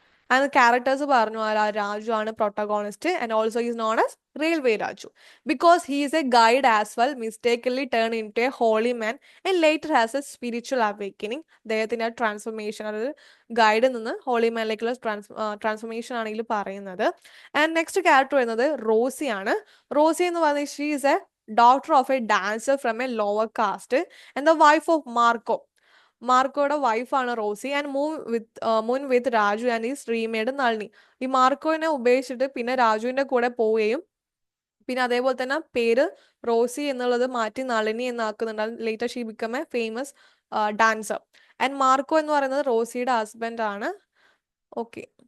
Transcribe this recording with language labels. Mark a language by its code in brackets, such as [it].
[en] and [ml] characters പറഞ്ഞു, രാജു ആണ് protagonist [en] And also is known as railway Raju because he is a guide as well, mistakenly turn in to a holy man and later has a spiritual awakening. [ml] അദ്ദേഹത്തിന്റെ transformation, അതായത് ഗൈഡിൽ നിന്ന് holy മാനിലേക്കുള്ള transformation ആണ് ഇതിൽ പറയുന്നത്. And next character വരുന്നത് Rossi ആണ്. Rossi എന്ന് പറയുന്നത് [en] She is a daughter of a dancer from a lower caste and the wife of Marco. [ml] മാർക്കോയുടെ വൈഫാണ് Rossi. [en] And moon with Raju and is renamed Nalini. [ml] ഈ മാർക്കോനെ ഉപേക്ഷിച്ചിട്ട് പിന്നെ രാജുവിന്റെ കൂടെ പോവുകയും പിന്നെ അതേപോലെ തന്നെ പേര് റോസി എന്നുള്ളത് മാറ്റി Nalini എന്നാക്കുന്നുണ്ട്. [en] Later she become a famous dancer. [ml] And Marco എന്ന് പറയുന്നത് റോസിയുടെ ഹസ്ബൻഡ് ആണ്. ഓക്കെ.